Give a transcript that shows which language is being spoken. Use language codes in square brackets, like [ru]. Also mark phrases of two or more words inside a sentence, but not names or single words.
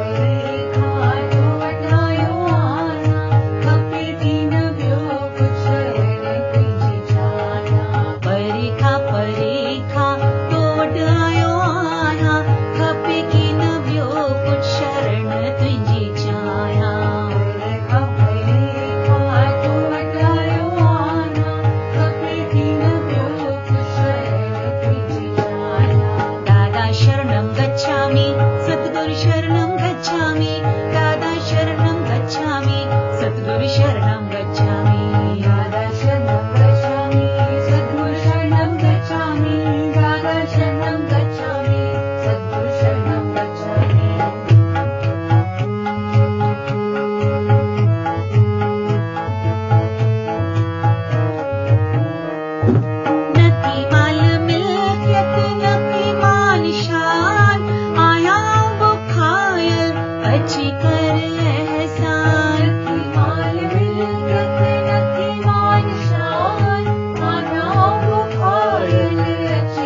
[sd] परेखा तो वढायो आया खपे की न ॿियो कुछ शरण तुंहिंजी चाहियां परेखा परेखा तो वढायो आया खपे की न ॿियो कुछ शरण तुंहिंजी चाहियां परेखा परेखा तो वढायो आया खपे की न ॿियो कुछ शरण तुंहिंजी चाहियां [pi] दादा शरणं गच्छामि सद्गुरु शरणं गच्छामि दादा शरणं गच्छामि सद्गुरु शरणं गच्छामि दादा शरणं गच्छामि सद्गुरु शरणं गच्छामि दादा शरणं गच्छामि सद्गुरु शरणं गच्छामि [sd] नथी माल मिल्कियत नथी मान शान आया बुखायल अची कर एहसान नथी माल मिल्कियत नथी मान शान आया बुखायल अची